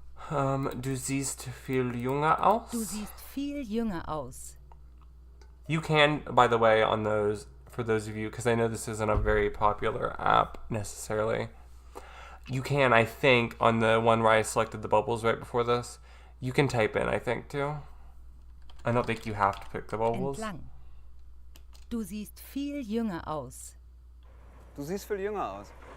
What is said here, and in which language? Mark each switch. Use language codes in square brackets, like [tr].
[de] Du siehst viel jünger aus. Du siehst viel jünger aus. [en] You can, by the way, on those, for those of you, because I know this isn't a very popular app necessarily, you can, I think, on the one where I selected the bubbles right before this, you can type in, I think, too. I don't think you have to pick the bubbles. [de] Entlang. Du siehst viel jünger aus. Du siehst viel jünger aus.